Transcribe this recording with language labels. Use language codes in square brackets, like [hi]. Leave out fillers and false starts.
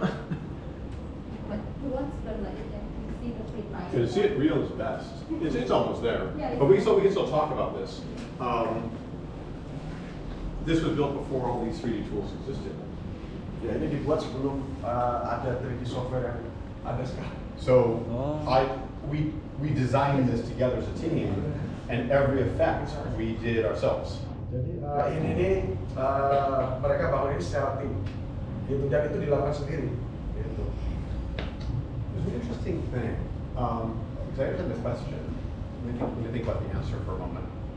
[en] but once done like it, you see the free price. To see it real is best. It's almost there, Yeah. but we can still talk about this. This was built before all these 3D tools existed. [id] Ya, ini dibuat sebelum ada 3D software yang ada sekarang. [en] So Oh. we designed this together as a team, and every effect we did ourselves. [id] Jadi ini mereka bangun ini secara tim, gitu, dan itu dilakukan sendiri. Gitu. [en] There's an interesting thing. Because I had this question. Let me think about the answer for a moment.